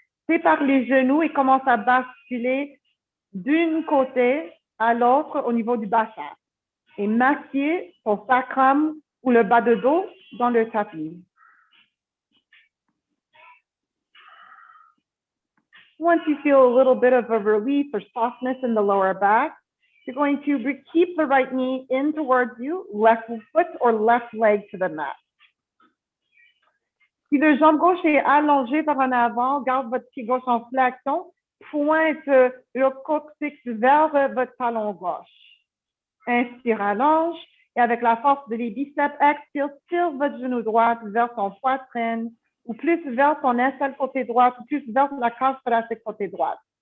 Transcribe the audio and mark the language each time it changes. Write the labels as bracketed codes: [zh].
[fr] Sépare les genoux et commence à basculer d'un côté à l'autre au niveau du bassin. Et massiez ton sacrum ou le bas de dos dans le tapis. [en] Once you feel a little bit of a relief or softness in the lower back, you're going to keep the right knee in towards you, left foot or left leg to the mat. [fr] Si le jambe gauche est allongé par en avant, garde votre pied gauche en flexion, pointe le coccyx vers votre talon gauche. Inspire, allonge, et avec la force de les biceps, expire, tire votre genou droit vers son poitrine, ou plus vers son aisselle côté droit, ou plus vers la cage thoracique côté droite.